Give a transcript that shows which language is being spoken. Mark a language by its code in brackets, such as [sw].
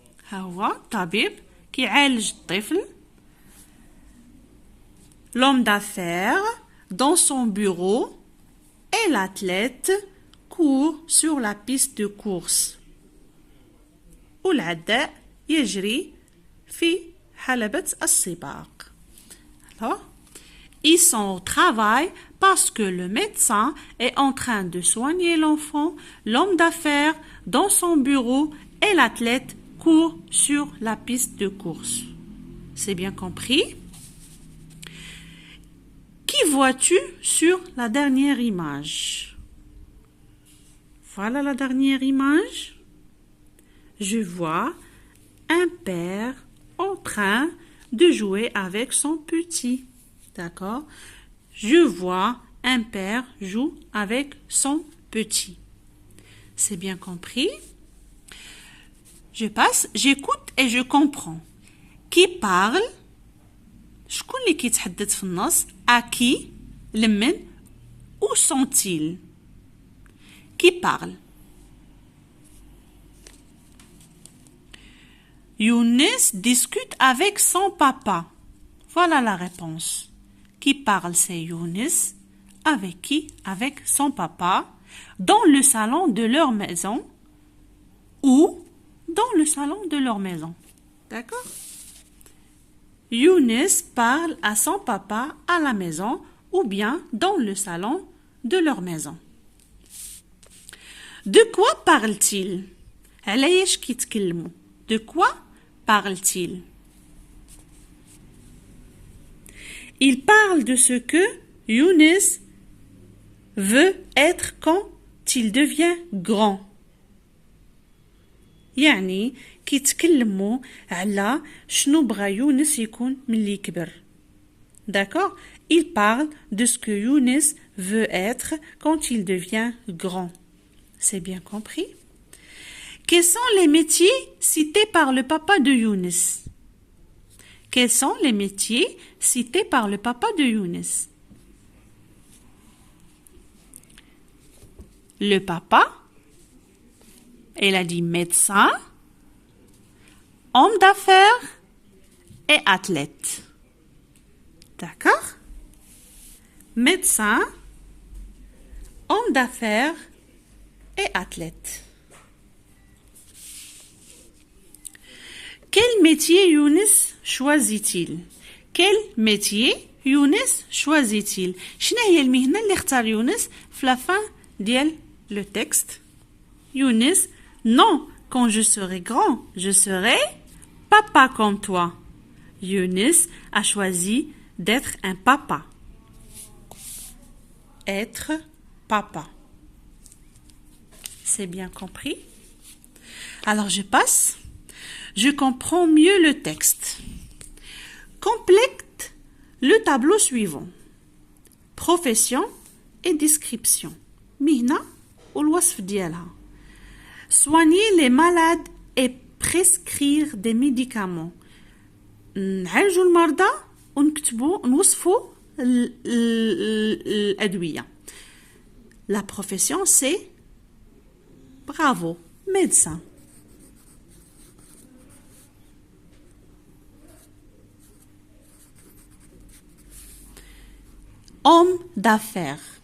[ar] هو طبيب كيعالج الطفل. [fr] L'homme d'affaires dans son bureau et l'athlète court sur la piste de course. [ar] والعداء يجري في حلبة السباق. [fr] Alors, ils sont au travail parce que le médecin est en train de soigner l'enfant, l'homme d'affaires dans son bureau et l'athlète court sur la piste de course. C'est bien compris? Qui vois-tu sur la dernière image? Voilà la dernière image. Je vois un père en train de jouer avec son petit. D'accord? Je vois un père jouer avec son petit. C'est bien compris? Je passe, j'écoute et je comprends. Qui parle? [ar] شكون اللي كيتحدث في النص؟ [fr] À qui? [ar] لمن? [fr] Où sont-ils? Qui parle? Younes discute avec son papa. Voilà la réponse. Qui parle, c'est Younes. Avec qui? Avec son papa. Dans le salon de leur maison. Ou dans le salon de leur maison. D'accord? Younes parle à son papa à la maison ou bien dans le salon de leur maison. De quoi parle-t-il? [ar] علاش كيتكلموا? [fr] De quoi parle-t-il? Il parle de ce que Younes veut être quand il devient grand. [ar] يعني كيتكلموا على شنو بغا يونس يكون ملي كبر. [fr] D'accord? Il parle de ce que Younes veut être quand il devient grand. C'est bien compris? Quels sont les métiers cités par le papa de Younes? Quels sont les métiers cités par le papa de Younes? Le papa, il a dit médecin, homme d'affaires et athlète. D'accord? Médecin, homme d'affaires et athlète. Quel métier Younes choisit-il? Quel métier Younes choisit-il? [ar] شنو هي المهنة اللي اختار يونس في [fr] la fin [ar] ديال [fr] le texte? Younes, non, quand je serai grand, je serai papa comme toi. Younes a choisi d'être un papa. Être papa. C'est bien compris? Alors je passe. Je comprends mieux le texte. Complète le tableau suivant. Profession et description. [ar] مهنة والوصف ديالها. [fr] Soigner les malades et prescrire des médicaments. [ar] نعالجوا المرضى ونكتبوا نوصفوا الأدوية. [fr] La profession c'est bravo, médecin. Homme d'affaires.